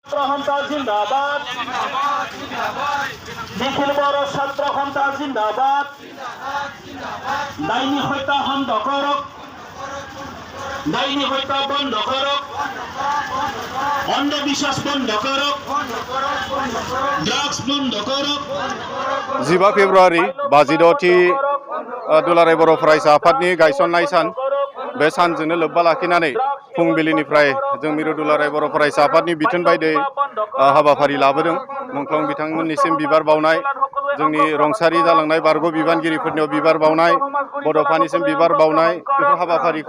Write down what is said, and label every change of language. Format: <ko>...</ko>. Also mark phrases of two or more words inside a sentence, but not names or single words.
<as>ছাত্রসন্থা জিন্দাবাদ নিখিল বড় ছাত্রসন্থা জিন্দাবাদ ডাইনি হত্যা বন্ধ করক ডাইনি হত্যা বন্ধ করক অন্ধবিশ্বাস বন্ধ করক ড্রাগস বন্ধ করক</as> <brx>15 फेब्रुवारि 22थि दुलाराय बर' फरायसा आफादनि गायसननाय सान बे सानजोंनो लोब्बा लाखिनानै फुंबिलिनिफ्राय जों मिरु दुलाराय बर' फरायसा आफादनि बिथोन बायदियै हाबाफारि लाबोदों मुंख्लं बिथांमोननिसिम बिबार बावनाय जोंनि रंसारि जालांनाय बारग' बिबानगिरिफोरनियाव बिबार बावनाय बड'फानिसिम बिबार बावनाय बेफोर हाबाफारिखौ</brx>